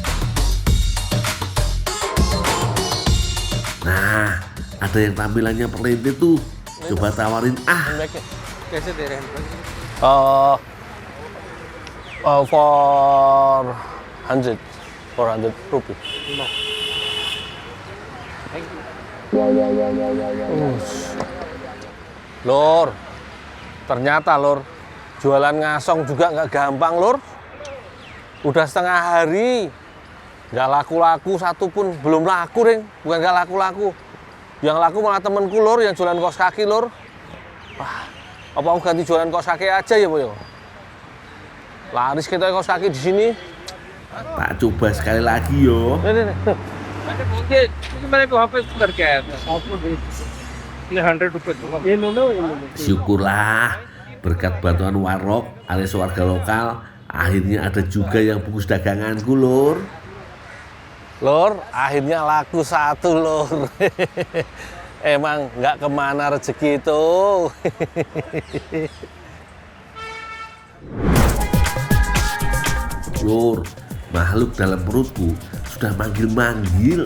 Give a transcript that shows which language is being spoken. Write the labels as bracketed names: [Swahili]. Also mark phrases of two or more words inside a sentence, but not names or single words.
[Indonesian] Nah, ada yang tampilannya perlente tuh. Coba tawarin ah. Handbagnya. [Hindi] कैसे दे रहे हैं handbag? [Indonesian] 400 rupiah. [English] No. Thank you. [Indonesian] Lur, ternyata Lur, jualan ngasong juga nggak gampang Lur. Udah setengah hari, nggak laku-laku satupun, belum laku Ring, bukan nggak laku-laku. Yang laku malah temenku Lur, yang jualan kaos kaki Lur. Wah, apa aku ganti jualan kaos kaki aja ya Boyo? Laris kita kaos kaki di sini. Tak coba sekali lagi yo. Nih. [Hindi] मैंने बोल दिया क्योंकि मैंने वहाँ पे करके आया था आपको ये 100 रुपए दूंगा ये लो लो [Indonesian] Syukurlah berkat bantuan warok alias warga lokal, akhirnya ada juga yang bungkus daganganku Lur. Lur, akhirnya laku satu Lur. Emang nggak kemana rezeki itu. Lur, makhluk dalam perutku sudah manggil-manggil.